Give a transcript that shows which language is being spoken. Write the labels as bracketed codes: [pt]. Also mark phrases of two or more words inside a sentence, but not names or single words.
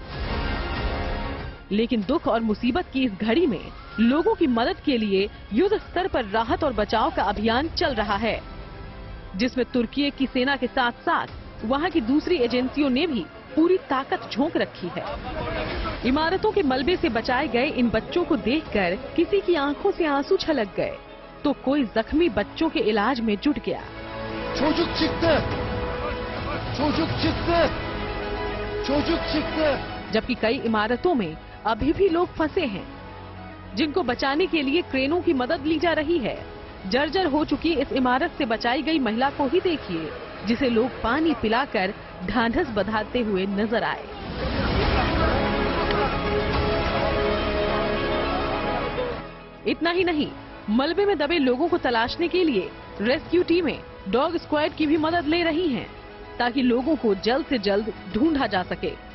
[hi] लेकिन दुख और मुसीबत की इस घड़ी में लोगों की मदद के लिए युद्ध स्तर पर राहत और बचाव का अभियान चल रहा है, जिसमें तुर्की की सेना के साथ साथ वहां की दूसरी एजेंसियों ने भी पूरी ताकत झोंक रखी है। इमारतों के मलबे से बचाए गए इन बच्चों को देखकर किसी की आंखों से आंसू छलक गए, तो कोई जख्मी बच्चों के इलाज में जुट गया। [tr] çocuk çıktı, çocuk çıktı, çocuk çıktı। [hi] जबकि कई इमारतों में अभी भी लोग फंसे हैं, जिनको बचाने के लिए क्रेनों की मदद ली जा रही है। जर्जर हो चुकी इस इमारत से बचाई गई महिला को ही देखिए, जिसे लोग पानी पिलाकर ढांढस बंधाते हुए नजर आए। इतना ही नहीं, मलबे में दबे लोगों को तलाशने के लिए रेस्क्यू टीमें [en] dog squad [hi] की भी मदद ले रही हैं, ताकि लोगों को जल्द से जल्द ढूंढा जा सके।